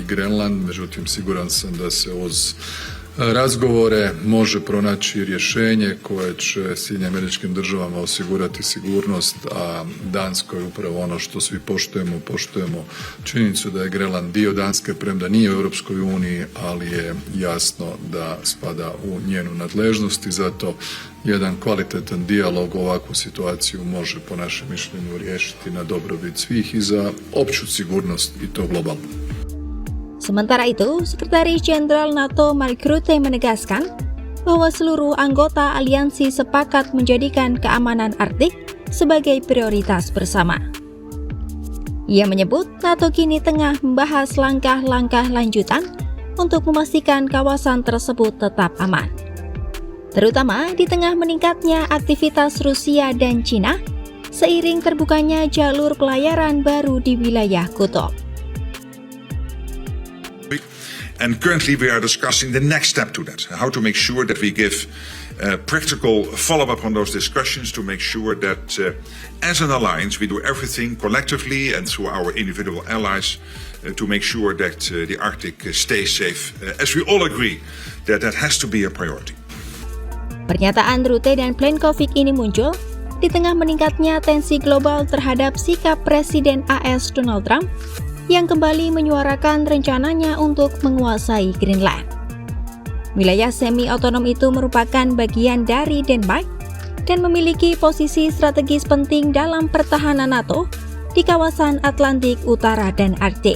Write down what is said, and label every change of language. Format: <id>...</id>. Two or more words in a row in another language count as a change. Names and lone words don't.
<hr>Grenland, međutim siguran sam da se uz razgovore može pronaći rješenje koje će Sjedinjenim Američkim Državama osigurati sigurnost, a Danskoj upravo ono što svi poštujemo činjenicu da je Grenland dio Danske, premda nije u Europskoj uniji, ali je jasno da spada u njenu nadležnost i zato jedan kvalitetan dijalog ovakvu situaciju može po našem mišljenju riješiti na dobrobit svih i za opću sigurnost i to globalno.</hr> <id>Sementara itu, Sekretaris Jenderal NATO Mark Rutte menegaskan bahwa seluruh anggota aliansi sepakat menjadikan keamanan Arktik sebagai prioritas bersama. Ia menyebut NATO kini tengah membahas langkah-langkah lanjutan untuk memastikan kawasan tersebut tetap aman, terutama di tengah meningkatnya aktivitas Rusia dan Cina seiring terbukanya jalur pelayaran baru di wilayah kutub.</id> <en>And currently we are discussing the next step to that, how to make sure that we give practical follow-up on those discussions to make sure that as an alliance we do everything collectively and through our individual allies to make sure that the Arctic stays safe, as we all agree that that has to be a priority.</en> <id>Pernyataan Rutte dan Plenković ini muncul di tengah meningkatnya tensi global terhadap sikap Presiden AS Donald Trump yang kembali menyuarakan rencananya untuk menguasai Greenland. Wilayah semi-otonom itu merupakan bagian dari Denmark dan memiliki posisi strategis penting dalam pertahanan NATO di kawasan Atlantik Utara dan Arktik.</id>